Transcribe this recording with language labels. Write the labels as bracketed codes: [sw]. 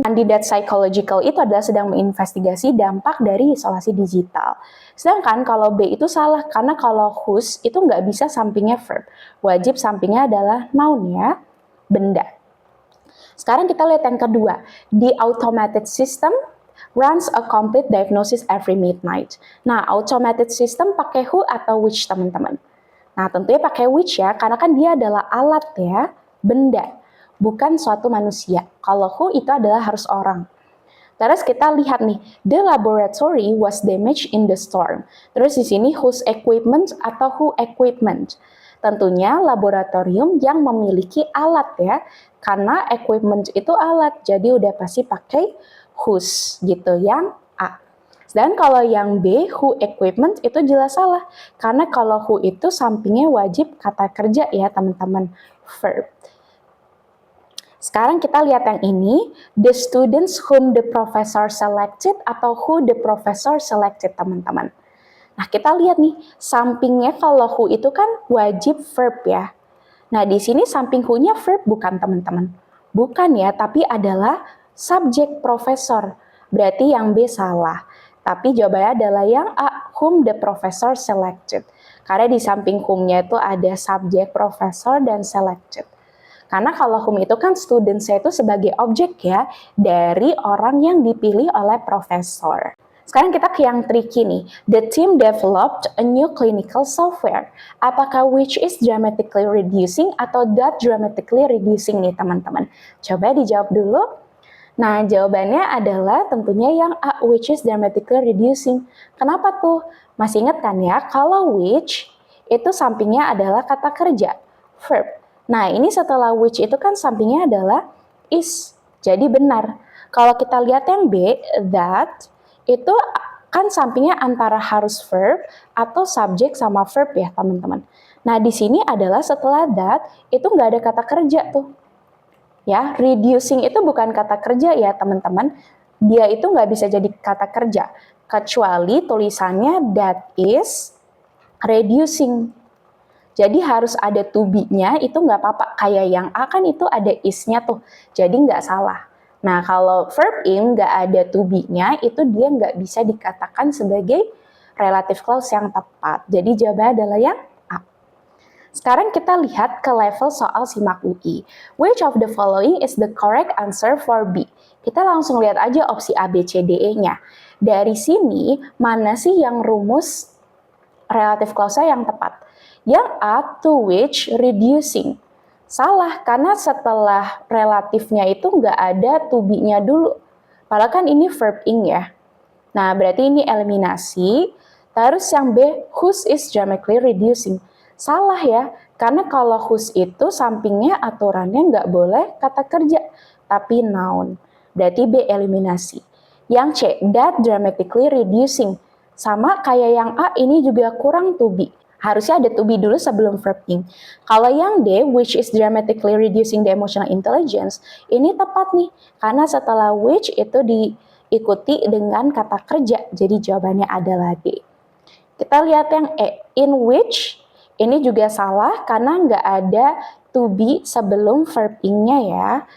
[id] Kandidat psychological itu adalah sedang menginvestigasi dampak dari isolasi digital. Sedangkan kalau B itu salah, karena kalau whose itu nggak bisa sampingnya verb. Wajib sampingnya adalah noun ya, benda. Sekarang kita lihat yang kedua. [en] The automated system runs a complete diagnosis every midnight. [id] Nah, automated system pakai who atau which, teman-teman? Nah, tentunya pakai which ya, karena kan dia adalah alat ya, benda, bukan suatu manusia. Kalau who itu adalah harus orang. Terus kita lihat nih, [en] the laboratory was damaged in the storm. [id] Terus di sini whose equipment atau who equipment. Tentunya laboratorium yang memiliki alat ya, karena equipment itu alat, jadi udah pasti pakai whose gitu, yang A. Dan kalau yang B, who equipment itu jelas salah, karena kalau who itu sampingnya wajib kata kerja ya teman-teman, verb. Sekarang kita lihat yang ini, [en] the students whom the professor selected [id] atau [en] who the professor selected, [id] teman-teman. Nah, kita lihat nih, sampingnya kalau who itu kan wajib verb ya. Nah, di sini samping who-nya verb bukan, teman-teman? Bukan ya, tapi adalah subjek profesor. Berarti yang B salah. Tapi jawabannya adalah yang A, [en] whom the professor selected. [id] Karena di samping whom-nya itu ada subjek profesor dan selected. Karena kalau whom itu kan students-nya itu sebagai objek ya, dari orang yang dipilih oleh profesor. Sekarang kita ke yang tricky nih. [en] The team developed a new clinical software. [id] Apakah [en] which is dramatically reducing [id] atau [en] that dramatically reducing [id] nih teman-teman? Coba dijawab dulu. Nah, jawabannya adalah tentunya yang A, [en] which is dramatically reducing. [id] Kenapa tuh? Masih ingat kan ya, kalau which itu sampingnya adalah kata kerja, verb. Nah, ini setelah which itu kan sampingnya adalah is. Jadi benar. Kalau kita lihat yang B, that, itu kan sampingnya antara harus verb atau subjek sama verb ya, teman-teman. Nah, di sini adalah setelah that, itu nggak ada kata kerja tuh. Ya, reducing itu bukan kata kerja ya, teman-teman. Dia itu nggak bisa jadi kata kerja. Kecuali tulisannya that is reducing. Jadi harus ada to be-nya, itu nggak apa-apa. Kayak yang A kan itu ada is-nya tuh, jadi nggak salah. Nah, kalau verb in nggak ada to be-nya, itu dia nggak bisa dikatakan sebagai relative clause yang tepat. Jadi jawabannya adalah yang A. Sekarang kita lihat ke level soal simak UI. [en] Which of the following is the correct answer for B? [id] Kita langsung lihat aja opsi A, B, C, D, E-nya. Dari sini, mana sih yang rumus relative clause yang tepat? Yang A, [en] to which reducing. [id] Salah, karena setelah relatifnya itu nggak ada to be-nya dulu. Padahal kan ini verb ing ya. Nah, berarti ini eliminasi. Terus yang B, [en] whose is dramatically reducing. [id] Salah ya, karena kalau whose itu sampingnya aturannya nggak boleh kata kerja, tapi noun. Berarti B eliminasi. Yang C, [en] that dramatically reducing. [id] Sama kayak yang A, ini juga kurang to be. Harusnya ada to be dulu sebelum verb ing. Kalau yang D, [en] which is dramatically reducing the emotional intelligence, [id] ini tepat nih. Karena setelah which itu diikuti dengan kata kerja. Jadi jawabannya adalah D. Kita lihat yang E, in which, ini juga salah karena nggak ada to be sebelum verb ing-nya ya.